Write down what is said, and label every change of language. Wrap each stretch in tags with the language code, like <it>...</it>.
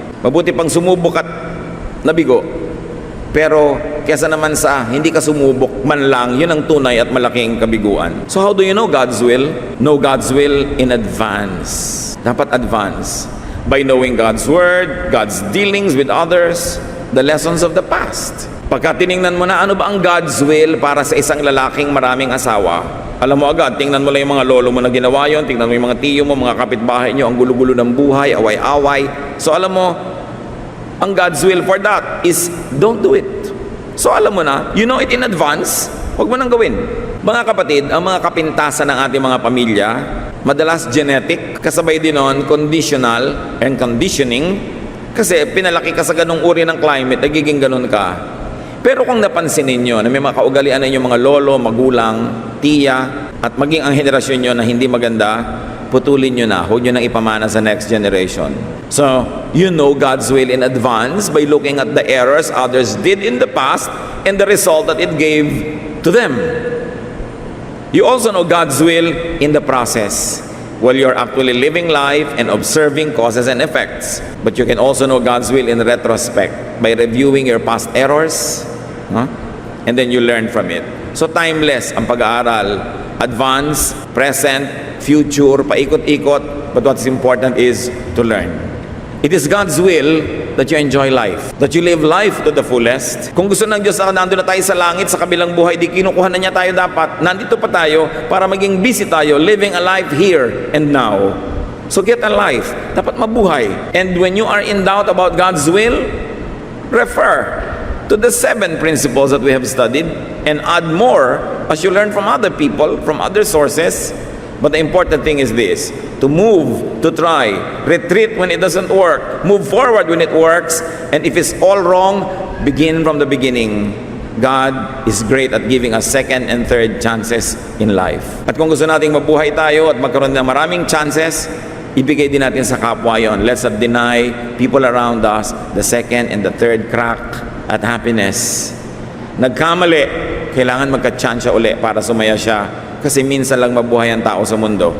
<tl>Mabuti pang sumubok at nabigo. Pero kesa naman sa hindi ka sumubok man lang, yun ang tunay at malaking kabiguan.</tl> <en>So how do you know God's will? Know God's will in advance.</en> <tl>Dapat</tl> <en>advance. By knowing God's word, God's dealings with others, the lessons of the past.</en> <tl>Pagka tiningnan mo na ano ba ang God's will para sa isang lalaking maraming asawa, alam mo agad, tingnan mo lang yung mga lolo mo na ginawa yun, tingnan mo yung mga tiyo mo, mga kapitbahay nyo, ang gulo-gulo ng buhay, away-away.</tl> <en>So</en> <tl>alam mo, ang</tl> <en>God's will for that is don't do it.</en> <tl>So alam mo na,</tl> <en>you know it in advance,</en> <tl>huwag mo nang gawin. Mga kapatid, ang mga kapintasan ng ating mga pamilya, madalas genetic, kasabay din nun,</tl> <en>conditional and conditioning,</en> <tl>kasi pinalaki ka sa ganung uri ng climate, nagiging ganun ka. Pero kung napansin ninyo na may mga kaugalian na inyong mga lolo, magulang, tiya, at maging ang henerasyon nyo na hindi maganda, putulin nyo na, huwag nyo nang ipamana sa next generation.</tl> <en>So, you know God's will in advance by looking at the errors others did in the past and the result that it gave to them. You also know God's will in the process while you're actually living life and observing causes and effects. But you can also know God's will in retrospect by reviewing your past errors, and then you learn from it.</en> <tl>So timeless ang pag-aaral.</tl> <en>Advance, present, future,</en> <tl>paikot-ikot.</tl> <en>But what's important is to learn. It is God's will that you enjoy life, that you live life to the fullest.</en> <tl>Kung gusto ng Diyos na nandun na tayo sa langit, sa kabilang buhay, di kinukuha na niya tayo dapat. Nandito pa tayo para maging</tl> <en>busy tayo, living a life here and now. So get a life.</en> <tl>Dapat mabuhay.</tl> <en>And when you are in doubt about God's will, refer to the 7 principles that we have studied and add more as you learn from other people, from other sources. But the important thing is this: to move, to try, retreat when it doesn't work, move forward when it works, and if it's all wrong, begin from the beginning. God is great at giving us second and third chances in life.</en> <tl>At kung gusto nating mabuhay tayo at magkaroon ng maraming chances, ibigay din natin sa kapwa yon.</tl> <en>Let's not deny people around us the second and the third crack at happiness.</en> <tl>Nagkamali, kailangan magka-chance uli para sumaya siya. Kasi minsan lang mabuhay ang tao sa mundo.</tl>